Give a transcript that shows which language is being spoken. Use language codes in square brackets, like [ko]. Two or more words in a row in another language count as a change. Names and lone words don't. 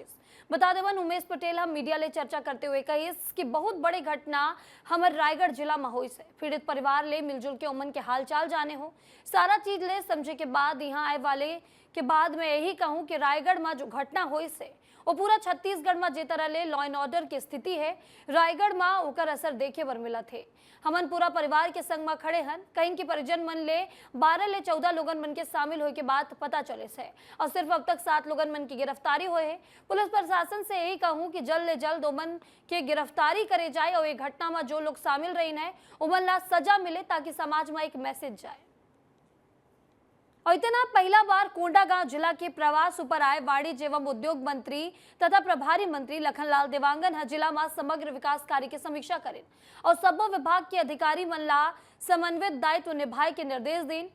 [hne] बता देवन उमेश पटेल मीडिया ले चर्चा करते हुए कही कि बहुत बड़ी घटना हमारे रायगढ़ जिला में हुई से पीड़ित परिवार ले मिलजुल के उमन के हालचाल जाने हो, सारा चीज ले समझे के बाद यहाँ आए वाले के बाद मैं यही कहूँ कि रायगढ़ में जो घटना हुई से वो पूरा छत्तीसगढ़ में जे तरह ले [en] law and order [hne] की स्थिति है, रायगढ़ में ओकर असर देखे बर मिला थे। हमन पूरा परिवार के संग में खड़े हन, कहीं की परिजन मन ले 12 ले 14 लोगन मन के शामिल होए के बात पता चले से और सिर्फ अब तक 7 लोगन मन की गिरफ्तारी हुए है। पुलिस प्रशासन से यही कहूँ कि जल्द ले जल्द उमन के गिरफ्तारी करे जाए और ये घटना में जो लोग शामिल रही है उमन ला सजा मिले ताकि समाज में एक मैसेज जाए। और इतना पहला बार कोंडागांव जिला के प्रवास ऊपर आए वाणिज्य एवं उद्योग मंत्री तथा प्रभारी मंत्री लखनलाल देवांगन जिला में समग्र विकास कार्य की समीक्षा करें और सब्बो विभाग के अधिकारी मन ला समन्वित दायित्व निभाए के निर्देश दें।